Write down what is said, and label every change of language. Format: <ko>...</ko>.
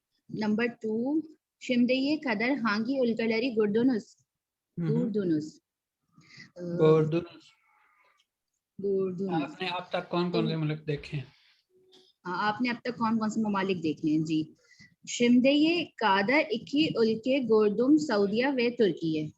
<en>Number 2,</en> <tr>şimdiye kadar hangi ülkeleri gördünüz? Gördünüz. गोरदुन, gördünüz.</tr> <hi>आपने अब तक कौन कौन से मुल्क देखे हैं? आपने अब तक कौन कौन से ममालिक देखे हैं?</hi> <tr>जी, şimdiye kadar iki ülke gördüm, सऊदीया व तुर्की।</tr>